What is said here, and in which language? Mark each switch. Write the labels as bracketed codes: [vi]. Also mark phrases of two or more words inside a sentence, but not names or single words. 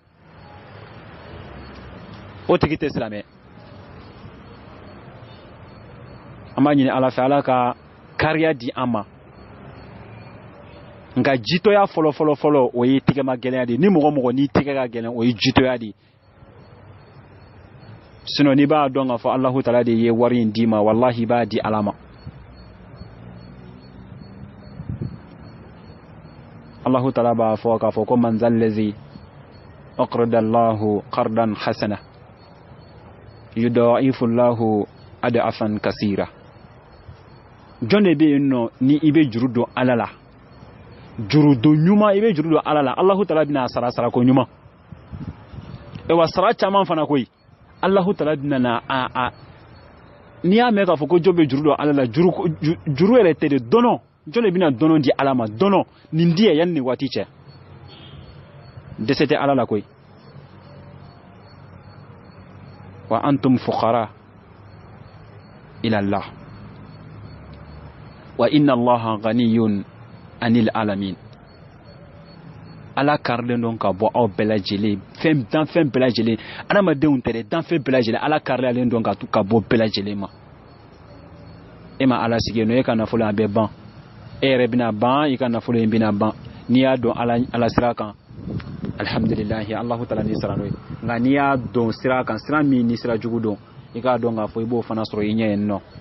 [bm] o tigi tɛ silamɛ an b'a ɲini Ala fɛ Ala ka kariya di an ma nka jitɔya fɔlɔ o ye tɛgɛma gɛlɛya de ye ni mɔgɔ mɔgɔ n'i tɛgɛ ka gɛlɛn o ye jitɔya de ye sinon n'i b'a dɔn k'a fɔ Alahu Ta'ala de ye wari in d'i ma wallahi i b'a di Ala ma Alahu Ta'ala b'a fɔ k'a fɔ ko [ar] من ذا الذي يقرض الله قرضا حسنا يضاعفه الله أضعافا كثيرة [bm] jɔn de bɛ yen nɔ ni i bɛ juru don Ala la juru don ɲuman i bɛ juru don Ala la Alahu Ta'ala bɛna sara ko ɲuman wa sara caman fana koyi Alahu Ta'ala bɛna n'i y'a mɛn k'a fɔ ko jɔ bɛ juru don ala la juru yɛrɛ tɛ de dɔnɔ jɔn de bɛna dɔnɔ di ala ma dɔnɔ nin di yan yanni nin waati cɛ dɛsɛ tɛ ala la koyi [ar] وأنتم فقراء إلى الله وإن الله غني عن العالمين [bm] ala karilen don ka bɔ aw bɛɛ lajɛlen danfɛn bɛɛ lajɛlen adamadenw tɛ dɛ danfɛn bɛɛ lajɛlen ala karilen don ka bɔ bɛɛ lajɛlen ma e ma ala sigi no e ka nafolo a bɛ ban e yɛrɛ bɛna ban i ka nafolo in bɛna ban n'i y'a dɔn ala sira kan alhamdulillahi allahu taala ni sira n'o ye nka n'i y'a dɔn sira kan sira min ni sira jugu dɔn i k'a dɔn k'a fɔ i b'o fana sɔrɔ i ɲɛ yen nɔ